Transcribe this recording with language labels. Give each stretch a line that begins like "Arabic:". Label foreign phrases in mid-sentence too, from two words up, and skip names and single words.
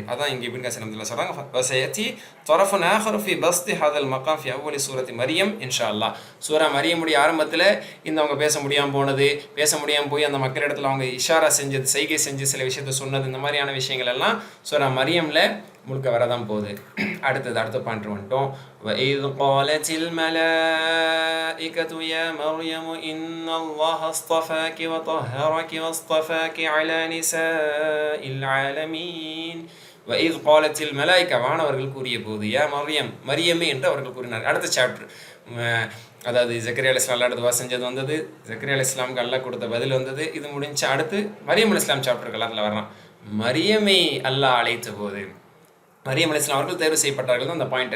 Tamil: அதான் இங்கே இப்னு கஸீர் ரஹ்மத்துல்லாஹி சொல்கிறாங்க,
Arabic: وسيأتي طرف آخر في بسط هذا المقام في أول سورة مريم إن شاء الله.
Tamil: சூரா மரியமுடைய ஆரம்பத்தில் அவங்க பேச முடியாமல் போனது, பேச முடியாமல் போய் அந்த மக்களிடத்தில் அவங்க இஷாரா செஞ்சது, செய்கை செஞ்சு சில விஷயத்த சொன்னது, இந்த மாதிரியான விஷயங்கள் எல்லாம் சூரா மரியம்ல முழுக்க வரதான் போகுது. அடுத்த பாயிண்ட் வந்துட்டோம்.
Arabic: وَإِذْ قَالَتِ الْمَلَائِكَةُ يَا مَرْيَمُ إِنَّ اللَّهَ اصْطَفَاكِ وَطَهَّرَكِ وَاصْطَفَاكِ عَلَى نِسَاءِ الْعَالَمِينَ وَإِذْ قَالَتِ الْمَلَائِكَةُ,
Tamil: வானவர்கள் கூறிய போது, யா மரியமே என்று அவர்கள் கூறினார். அடுத்த சாப்டர், அதாவது ஜக்கரியா அலைஹிஸ்ஸலாம் அல்லாஹ் துவா செஞ்சது வந்தது, ஜக்கரியா அலைஹிஸ்ஸலாமுக்கு அல்லாஹ் கொடுத்த பதில் வந்தது. இது முடிஞ்சு அடுத்து மரியம் அலைஹிஸ்ஸலாம் சாப்டருக்கு அல்லாஹ் வர்றான். மரியமை அல்லாஹ் அழைத்த போது மரியம் அலைஹிஸ்ஸலாம் அவர்கள் தேர்வு செய்யப்பட்டார்கள் தான் அந்த பாயிண்டர்.